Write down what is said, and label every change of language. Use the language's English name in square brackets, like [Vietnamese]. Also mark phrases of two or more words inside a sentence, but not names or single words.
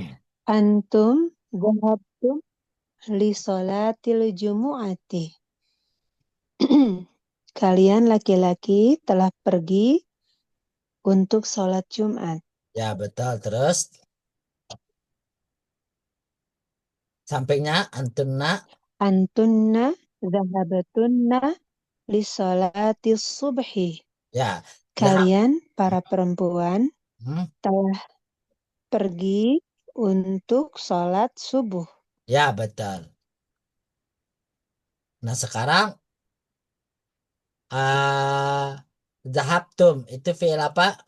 [Arabic] أنتم ذهبتم لصلاة الجمعة. [Indonesian] Kalian laki-laki telah pergi untuk sholat Jumat. Ya, betul. Terus sampingnya antunna. [Arabic] أنتن ذهبتن لصلاة الصبح. [Indonesian] Ya. Kalian para perempuan Hmm, telah pergi untuk sholat subuh. ya, betul. Nah, sekarang zahabtum itu fi'il apa?